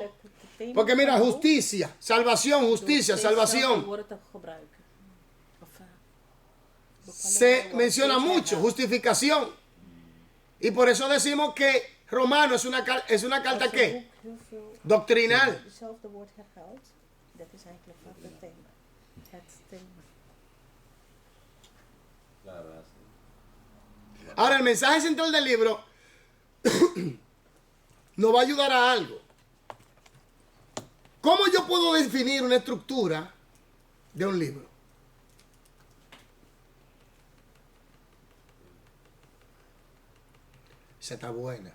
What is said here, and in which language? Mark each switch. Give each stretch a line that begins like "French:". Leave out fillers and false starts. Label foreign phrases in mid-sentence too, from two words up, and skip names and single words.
Spanish: Porque mira, justicia, salvación, justicia, salvación. se menciona mucho, justificación. Y por eso decimos que Romano es una carta ¿qué? Doctrinal.
Dutch: Zelf de woord herhaalt, dat is eigenlijk wat het thema. Het thema.
Spanish: Claro, así. Ahora, el mensaje central del libro nos va a ayudar a algo. ¿Cómo yo puedo definir una estructura de un libro? Esa está buena.